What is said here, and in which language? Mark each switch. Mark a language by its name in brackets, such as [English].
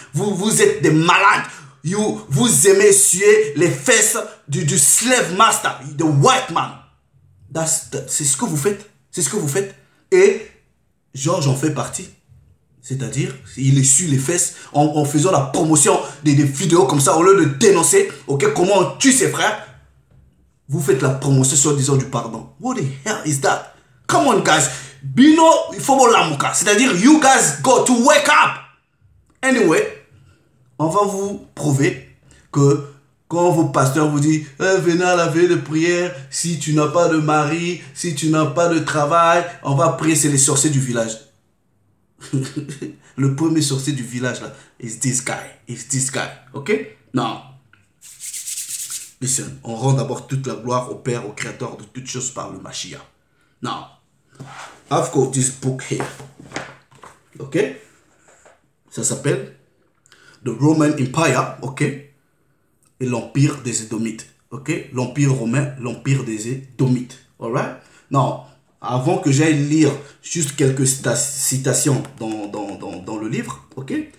[French] Vous êtes des malades. Vous aimez suer les fesses du [English] slave master, the white man. [French] C'est ce que vous faites. C'est ce que vous faites. Et Georges en fait partie. C'est-à-dire, il essuie les fesses en faisant la promotion des vidéos comme ça, au lieu de dénoncer comment on tue ses frères. Vous faites la promotion sur disant du pardon. [English] What the hell is that? Come on, guys. Bino, [French] il faut l'amuka. C'est-à-dire, [English] you guys got to wake up. [French] Anyway, on va vous prouver que quand vos pasteurs vous disent venez à la veille de prière, si tu n'as pas de mari, si tu n'as pas de travail, on va prier, c'est les sorciers du village. Le premier sorcier du village là, [English] is this guy. Is this guy. [French] Ok? Non. Listen, on rend d'abord toute la gloire au Père, au Créateur de toutes choses par le Mashiach. [English] Now, I've got this book here. Ok? [French] Ça s'appelle The Roman Empire, ok? Et l'Empire des Édomites, ok? L'Empire romain, l'Empire des Édomites, alright? Now, avant que j'aille lire juste quelques citations dans le livre, ok?